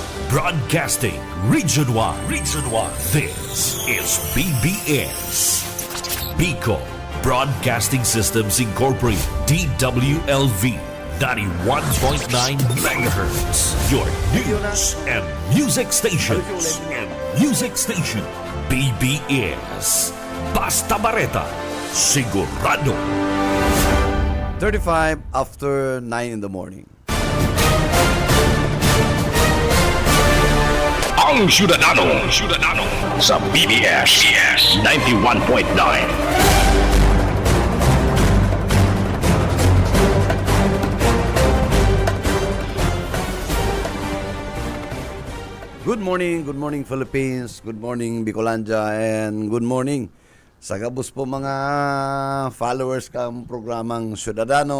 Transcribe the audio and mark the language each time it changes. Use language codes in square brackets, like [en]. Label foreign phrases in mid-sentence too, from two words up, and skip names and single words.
[en] Broadcasting Region 1. Region 1. This is BBS. Bicol Broadcasting Systems Incorporated. DWLV. 91.9 megahertz. Your news and music stations. [bik] BBS. Basta Bareta. Sigurado. [en] 35 after 9 in the morning. [bik] Ang Syudadano sa BBS 91.9. [en] Good morning Philippines, good morning Bicolandia, and good morning [bik] sa gabos po mga followers kang programang Syudadano.